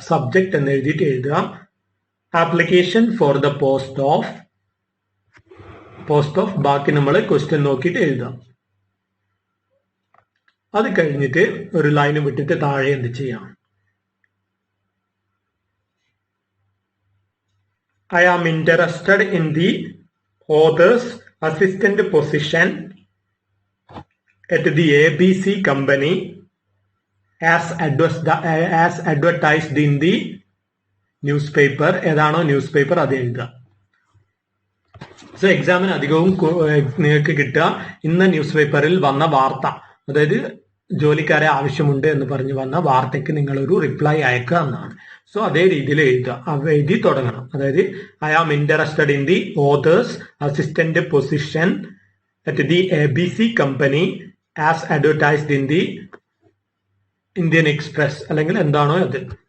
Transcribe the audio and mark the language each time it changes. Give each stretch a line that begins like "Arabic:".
English: subject
Malayalam: എന്ന് എഴുതിയിട്ട് എഴുതുക
English: Application for the post of.
Malayalam: ബാക്കി നമ്മൾ ക്വസ്റ്റ്യൻ നോക്കിയിട്ട് എഴുതാം. അത് കഴിഞ്ഞിട്ട് ഒരു ലൈൻ വിട്ടിട്ട് താഴെ എന്ത് ചെയ്യാം?
English: I am interested in the author's assistant position at the ABC company as advertised in the newspaper.
Malayalam: ഏതാണോ ന്യൂസ് പേപ്പർ അത് എഴുതുക. സോ എക്സാമിന് അധികവും നിങ്ങൾക്ക് കിട്ടുക ഇന്ന് ന്യൂസ് പേപ്പറിൽ വന്ന വാർത്ത, അതായത് ജോലിക്കാരെ ആവശ്യമുണ്ട് എന്ന് പറഞ്ഞു വന്ന വാർത്തയ്ക്ക് നിങ്ങളൊരു റിപ്ലൈ അയക്കുക എന്നാണ്. സോ അതേ രീതിയിൽ എഴുതുക, എഴുതി തുടങ്ങണം. അതായത്
English: I am interested in the authors assistant position at the ABC company as advertised in the Indian Express,
Malayalam: അല്ലെങ്കിൽ എന്താണോ അത്.